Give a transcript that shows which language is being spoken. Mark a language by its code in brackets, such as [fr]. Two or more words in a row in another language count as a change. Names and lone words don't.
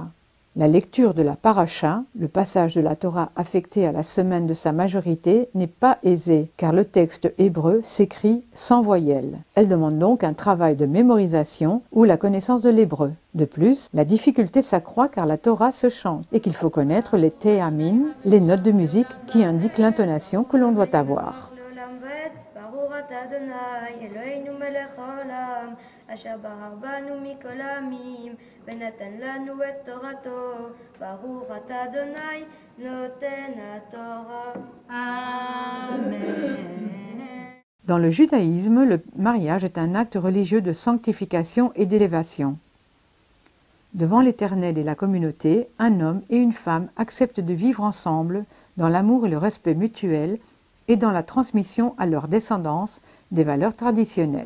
[fr] La lecture de la paracha, le passage de la Torah affecté à la semaine de sa majorité, n'est pas aisée, car le texte hébreu s'écrit sans voyelles. Elle demande donc un travail de mémorisation ou la connaissance de l'hébreu. De plus, la difficulté s'accroît car la Torah se chante et qu'il faut connaître les théamim, les notes de musique qui indiquent l'intonation que l'on doit avoir. [he] אשר בחר בנו מכל העמים ונתן לנו את תורתו ברוך אתה אדוני נותן התורה. Amen. [fr] Dans le judaïsme, le mariage est un acte religieux de sanctification et d'élévation. Devant l'Éternel et la communauté, un homme et une femme acceptent de vivre ensemble dans l'amour et le respect mutuel et dans la transmission à leur descendance des valeurs traditionnelles.